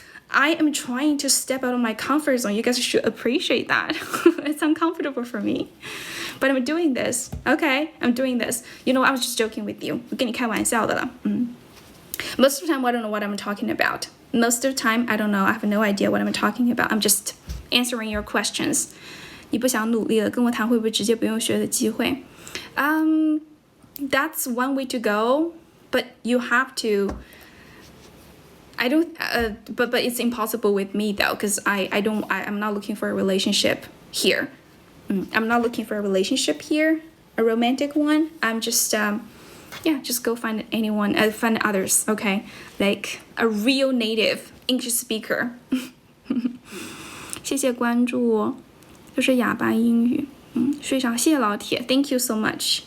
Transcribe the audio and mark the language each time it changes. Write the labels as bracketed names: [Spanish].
[English] I am trying to step out of my comfort zone. You guys should appreciate that. It's uncomfortable for me. But I'm doing this. Okay, I'm doing this. You know, I was just joking with you. [Chinese] 我跟你开玩笑的啦。 [English] Most of the time, I don't know what I'm talking about. Most of the time, I don't know. I have no idea what I'm talking about. I'm just answering your questions. [Chinese] 你不想努力了，跟我谈会不会直接不用学的机会？ [English] That's one way to go, but you have to. I don't. But it's impossible with me though, because I'm not looking for a relationship here. I'm not looking for a relationship here, a romantic one. I'm just just go find anyone, find others, okay? Like a real native English speaker. [Chinese] 谢谢关注，就是哑巴英语。睡着，谢谢老铁 ， [English] Thank you so much.